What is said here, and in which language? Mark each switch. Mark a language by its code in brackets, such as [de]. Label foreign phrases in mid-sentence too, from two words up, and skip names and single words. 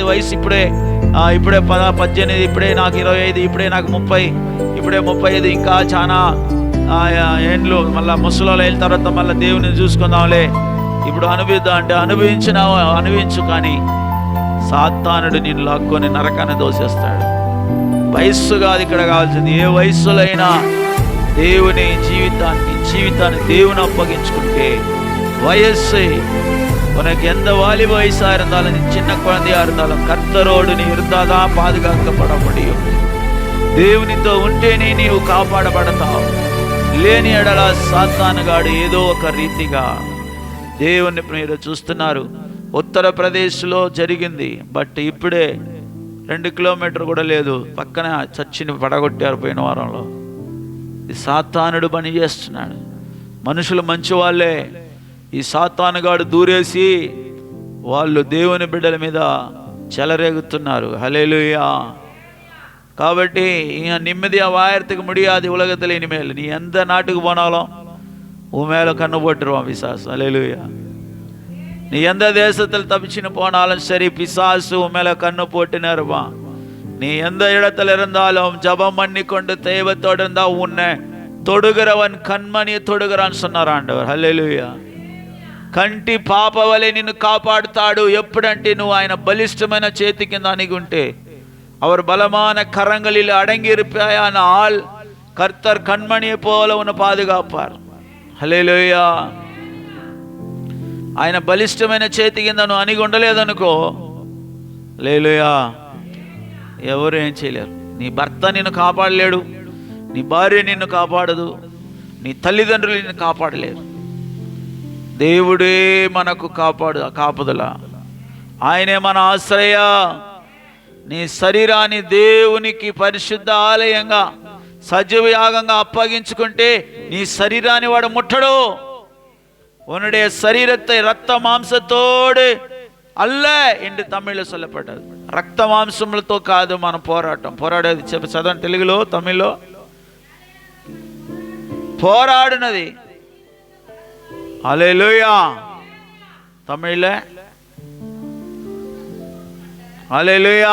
[te] వయసు ఇప్పుడే 18, ఇప్పుడే నాకు 25, ఇప్పుడే నాకు 30, ఇప్పుడే 35, ఇంకా చాలా ఏండ్లు, మళ్ళీ ముసలోళ్ళు అయిన తర్వాత మళ్ళీ దేవుని చూసుకుందాంలే, ఇప్పుడు అనుభవిద్దాం అంటే అనుభవించు. కానీ సాతానుడు నిన్ను లాక్కొని నరకాన్ని దోసేస్తాడు. వయస్సు కాదు ఇక్కడ కావాల్సింది. ఏ వయస్సులో అయినా దేవుని జీవితాన్ని దేవుని అప్పగించుకుంటే [ta] உனக்கு எந்த வாலிப வயசா இருந்தாலும், நீ சின்ன குழந்தையா இருந்தாலும், கர்த்தரோடு நீ இருந்தாதான் பாதுகாக்கப்பட முடியும். [te] దేవునితో ఉంటేనే నీవు కాపాడబడతావు. లేని ఎడల సాతానుగాడు ఏదో ఒక రీతిగా దేవుని మీరు చూస్తున్నారు. ఉత్తరప్రదేశ్లో జరిగింది. బట్ ఇప్పుడే 2 కిలోమీటర్ కూడా లేదు, పక్కన చర్చిని పడగొట్టారు పోయిన వారంలో. ఈ సాతానుడు పని చేస్తున్నాడు. మనుషులు మంచి వాళ్ళే, ఈ సాతానుగాడు దూరేసి వాళ్ళు దేవుని బిడ్డల మీద చెలరేగుతున్నారు. హల్లెలూయా. [ta] కాబట్టి நிம்மதியாக வாயறதுக்கு முடியாது உலகத்தில் இனிமேல். நீ எந்த நாட்டுக்கு போனாலும் உன் மேலே கண்ணு போட்டுருவான் பிசாசு. ஹல்லேலூயா. நீ எந்த தேசத்தில் தப்பிச்சுன்னு போனாலும் சரி, பிசாசு உன் மேலே கண்ணு போட்டுன்னு இருப்பான். நீ எந்த இடத்துல இருந்தாலும் ஜபம் பண்ணி கொண்டு தெய்வத்தோடு இருந்தா உன்னை தொடுகிறவன் கண்மணியை தொடுகிறான்னு சொன்னார் ఆండவர். [te] హల్లెలూయా. కంటి పాప వలె నిన్ను కాపాడుతాడు. ఎప్పుడంటే నువ్వు ఆయన బలిష్టమైన చేతి కింద అణిగి ఉంటే, [ta] அவர் பலமான கரங்களில் அடங்கி இருப்பாயானால் கர்த்தர் கண்மணியை போல உன்னை பாதுகாப்பார். [te] హల్లెలూయా. ఆయన బలిష్టమైన చేతి కింద నువ్వు అణిగి ఉండలేదనుకో, హల్లెలూయా, ఎవరు ఏం చేయలేరు. నీ భర్త నిన్ను కాపాడలేడు, నీ భార్య నిన్ను కాపాడదు, నీ తల్లిదండ్రులు నిన్ను కాపాడలేరు. దేవుడే మనకు కాపుదల. ఆయనే మన ఆశ్రయ. నీ శరీరాన్ని దేవునికి పరిశుద్ధ ఆలయంగా సజీవ యాగంగా అప్పగించుకుంటే నీ శరీరాన్ని వాడు ముట్టడు. [ta] உன்னுடைய சரீரத்தை ரத்த மாம்சத்தோடு அல்ல என்று தமிழில் சொல்லப்பட்டது. [te] రక్త మాంసములతో కాదు మన పోరాడేది. చదవండి తెలుగులో, తమిళ్లో. పోరాడినది. హల్లెలూయా. తమిళ్ల హల్లెలూయా.